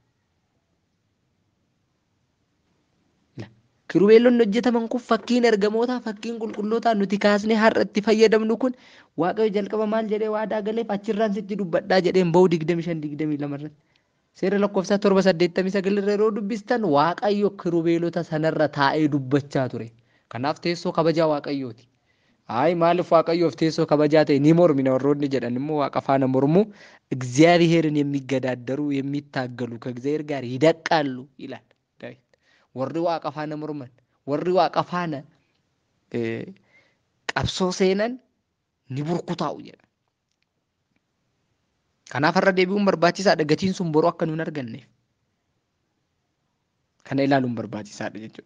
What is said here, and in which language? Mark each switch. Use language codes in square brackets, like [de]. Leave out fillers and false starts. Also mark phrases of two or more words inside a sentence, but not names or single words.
[om] Kirubeelonni hojjetaman kun fakkiin ergamootaa fakkiin qulqullootaa nuti kaasnee har'a itti fayyadamnu kun Waaqayyo jalqaba maal jedhee waadaa galeef achirraan sitti dubbadhaa jedheen ba'uu 25:22 irratti. Seera lakkoofsaa 7:89 irra yeroo dubbistan Waaqayyo kirubeelota sanarra taa'ee dubbachaa ture. Kanaaf teessoo kabajaa Waaqayyooti. maaliif Waaqayyoof teessoo kabajaa ta'e ni mormina warroonni jedhan immoo Waaqa faana mormu [am] እግዚአብሔርን የሚገዳደሩ የሚታገሉ ከእግዚአብሔር ጋር ይደቃሉ ይላል ዳዊት። [om] warri Waaqa faana morman warri Waaqa faana qabsoo seenan ni burkutaa'u jedha. Kanaaf har'a deebi'uun barbaachisaadha gatiin sun boruu akka nuun arganneef. Kana ilaaluun barbaachisaadha jechuudha.